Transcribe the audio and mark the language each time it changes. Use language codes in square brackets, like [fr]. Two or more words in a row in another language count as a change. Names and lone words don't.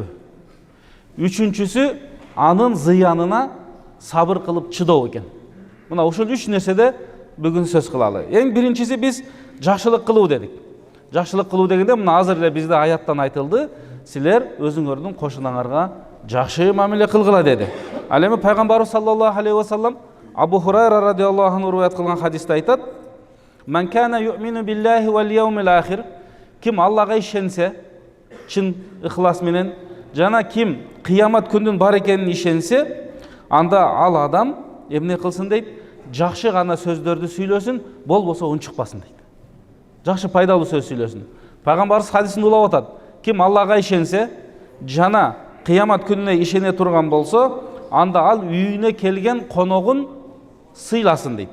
[ky] Үчүнчүсү анын зыянына сабыр кылып чыдоо экен. Мына ушул 3 нерседе бүгүн сөз кылалы. Эң биринчиси биз жакшылык кылуу дедик. Жакшылык кылуу дегенде мына азыр эле бизде аяттан айтылды. Силер өзүңөрдүн кошунаңарга жакшы мамиле кылгыла деди. Ал эми пайгамбарыбыз [ar] صلى الله عليه وسلم [ky] Абу Хурайра [ar] رضي الله عنه [ky] риваят кылган хадисте айтат: [ar] "من كان يؤمن بالله واليوم الآخر", [ky] ким Аллага ишенсе, чын ихлас менен, жана ким кыямат күндүн бар экенин ишенсе, анда ал адам эмне кылсын дейт? Жакшы гана сөздөрдү сүйлөсүн, болбосо унчукпасын дейт. Жакшы пайдалуу сөз сүйлөсүн. Пайгамбарыбыз хадисинде улап атат: ким Аллага ишенсе, жана кыямат күнүнө ишене турган болсо, анда ал үйүнө келген коногун сыйласын дейт.